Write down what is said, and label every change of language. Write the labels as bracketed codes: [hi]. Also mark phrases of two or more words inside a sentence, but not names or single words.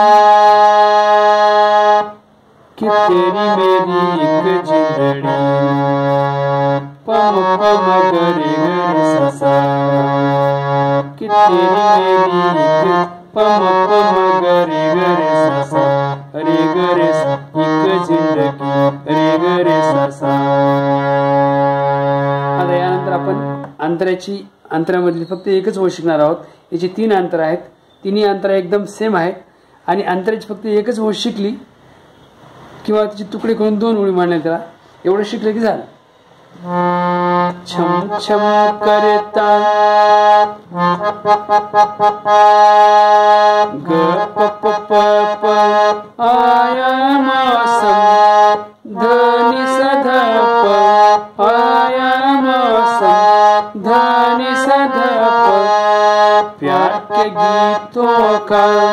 [hi] कि तेरी मेरी एक जिंदड़ी पम पम घरे घरे ससा कि तेरी मेरी एक पम पम घरे घरे ससा रे घरे एक जिंदगी रे घरे ससा. [mr] आता यानंतर आपण अंतरामधली फक्त एकच ओळ शिकणार आहोत. याची 3 अंतर आहेत. तिन्ही अंतरा एकदम सेम आहेत आणि अंतराची फक्त एकच ओळ शिकली किंवा त्याची तुकडे करून 2 ओळी मांडल्या त्याला एवढं शिकलं की झालं. [hi] छम छम करता ग प प प प आया मौसम धनी सध प आया मौसम धनी सध प प्यार के गीतों का